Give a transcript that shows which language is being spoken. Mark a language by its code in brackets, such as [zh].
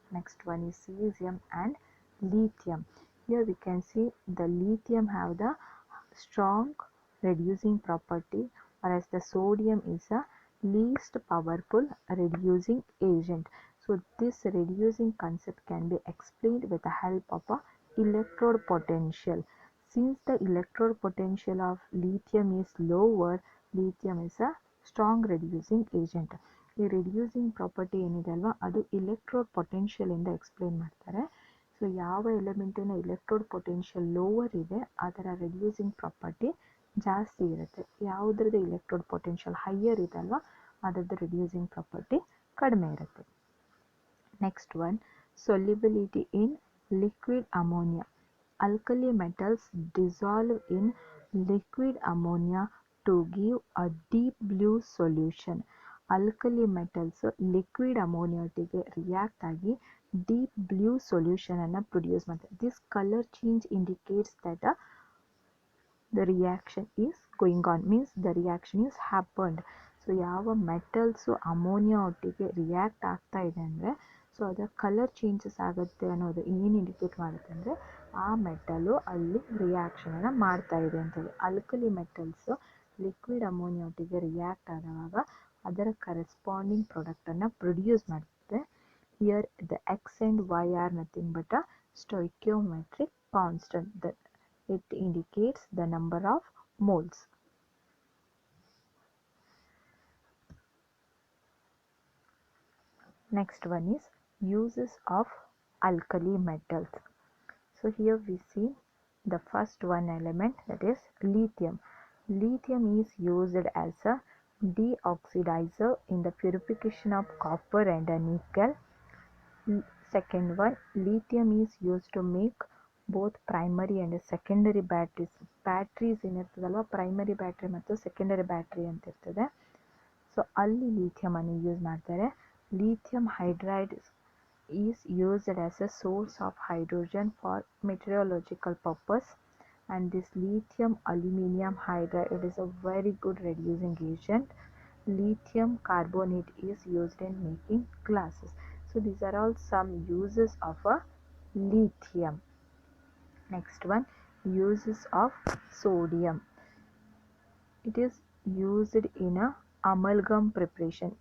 [en] Next one is cesium and lithium. Here we can see the lithium have the strong reducing property, whereas the sodium is a least powerful reducing agent. So this reducing concept can be explained with the help of a electrode potential. Since the electrode potential of lithium is lower, lithium is a strong reducing agent. [kn] ಈ reducing property ಏನಿದೆ ಅಲ್ವಾ ಅದು electrode potential ಇಂದ explain ಮಾಡ್ತಾರೆ. So ಯಾವ ಎಲಿಮೆಂಟಿನ electrode potential lower ಇದೆ ಅದರ reducing property ಜಾಸ್ತಿ ಇರುತ್ತೆ. ಯಾವುದ್ರದ್ದು ಎಲೆಕ್ಟ್ರೋಡ್ ಪೊಟೆನ್ಷಿಯಲ್ ಹೈಯರ್ ಇದೆ ಅಲ್ವಾ ಅದರದ್ದು ರಿಡ್ಯೂಸಿಂಗ್ ಪ್ರಾಪರ್ಟಿ ಕಡಿಮೆ ಇರುತ್ತೆ. [en] Next one, solubility in liquid ammonia. Alkali metals dissolve in liquid ammonia to give a deep blue solution. [kn] Alkali metals liquid ammonia ಒಟ್ಟಿಗೆ ರಿಯಾಕ್ಟ್ ಆಗಿ deep blue solution ಅನ್ನು ಪ್ರೊಡ್ಯೂಸ್ ಮಾಡ್ತಾರೆ. [en] This color change indicates that the reaction is going on, means the reaction is happened. [kn] So ಯಾವ metals ammonia ಒಟ್ಟಿಗೆ react ಆಗ್ತಾ ಇದೆ ಅಂದರೆ so ಅದರ ಕಲರ್ ಚೇಂಜಸ್ ಆಗುತ್ತೆ ಅನ್ನೋದು ಏನು ಇಂಡಿಕೇಟ್ ಮಾಡುತ್ತೆ ಅಂದರೆ ಆ ಮೆಟಲು ಅಲ್ಲಿ ರಿಯಾಕ್ಷನನ್ನು ಮಾಡ್ತಾ ಇದೆ ಅಂತೇಳಿ. ಅಲ್ಕಲಿ ಮೆಟಲ್ಸು ಲಿಕ್ವಿಡ್ ಅಮೋನಿಯಾ ಒಟ್ಟಿಗೆ ರಿಯಾಕ್ಟ್ ಆದಾಗ ಅದರ ಕರೆಸ್ಪಾಂಡಿಂಗ್ ಪ್ರಾಡಕ್ಟನ್ನು ಪ್ರೊಡ್ಯೂಸ್ ಮಾಡುತ್ತೆ. [en] Here the x and y are nothing but a stoichiometric constant. It indicates the number of moles. Next one is uses of alkali metals. So here we see the first one element, that is lithium. Lithium is used as a deoxidizer in the purification of copper and nickel. Second one, lithium is used to make both primary and secondary batteries. [kn] Batteries ಏನಿರ್ತದಲ್ವ primary battery ಮತ್ತು secondary battery ಅಂತ ಇರ್ತದೆ. So ಅಲ್ಲಿ ಲಿಥಿಯಮನ್ನು use ಮಾಡ್ತಾರೆ. [en] Lithium hydride is used as a source of hydrogen for metallurgical purpose, and this lithium aluminium hydride it is a very good reducing agent. Lithium carbonate is used in making glasses. So these are all some uses of a lithium. Next one, uses of sodium. It is used in a amalgam preparation.